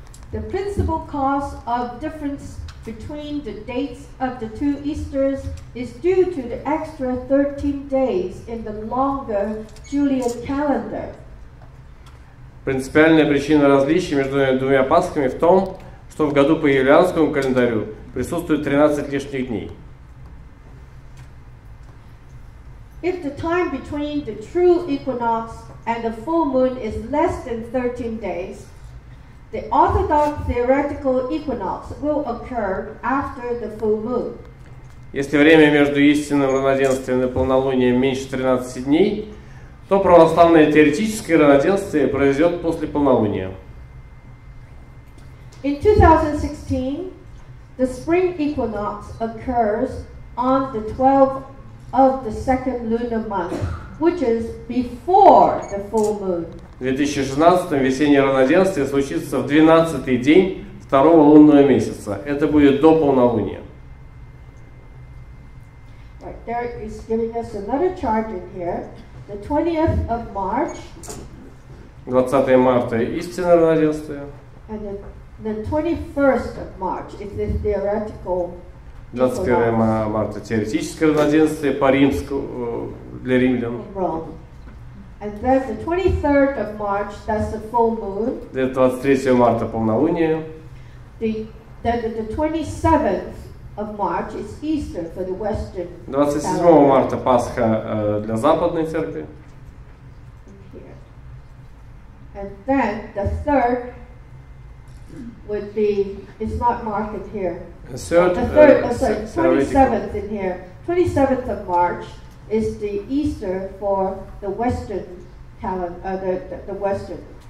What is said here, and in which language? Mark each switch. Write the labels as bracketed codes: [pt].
[en] The principal cause of difference between the dates of the two Easters is due to the extra 13 days in the longer Julian calendar. [ru] Принципиальная причина различия между двумя Пасхами в том, что в году по юлианскому календарю присутствует 13 лишних дней. [en] If the time between the true equinox and the full moon is less than 13 days, the orthodox theoretical equinox will occur after the full moon. [ru] Если время между истинным равноденствием и полнолунием меньше 13 дней, то православное теоретическое равноденствие произойдет после полнолуния. [en] In 2016, the spring equinox occurs on the 12th of the second lunar month, which is before the full moon. [ru] В 2016 весеннее равноденствие случится в 12-й день второго лунного месяца. Это будет до полнолуния. [en] Right, Derek is giving us another chart in here. The 20th of March. [ru] 20 марта истинное равноденствие. [en] And the 21st of March is the theoretical. [ru] 21 марта теоретическое равноденствие по римскому для римлян. [en] And then the 23rd of March, that's the full moon. [ru] 23 марта полнолуние. [en] The 27th of March is Easter for the Western. [ru] 27 марта Пасха для западной церкви. [en] And then the 3rd would be, it's not marked here. The 27th in here. 27th of March is the Easter for the Western calendar, the Western.